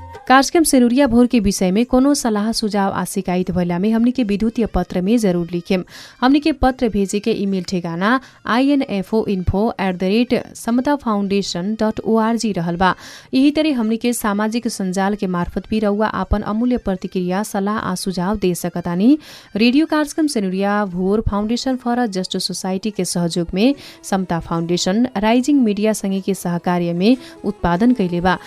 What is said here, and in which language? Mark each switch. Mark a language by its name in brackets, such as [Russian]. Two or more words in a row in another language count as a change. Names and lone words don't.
[Bhojpuri] कार्यक्रम सेनुरिया भोर के विषय में कोनो सलाह सुझाव आ शिकायत भइला में हमनी के विद्युतीय पत्र में जरूर लिखेम। हमनी के पत्र भेजे के ईमेल ठेगाना info@samatafoundation.org रहल बा। यही तरह हमनी के सामाजिक संजाल के मार्फत भी रउआ आपन अमूल्य प्रतिक्रिया सलाह आ सुझाव दे सकतानी। रेडियो कार्यक्रम सेनुरिया भोर फाउन्डेशन फर जस्ट सोसाइटी के सहयोग में समता फाउन्डेशन राइजिङ मीडिया संगे के सहकार्य में उत्पादन कैले बा।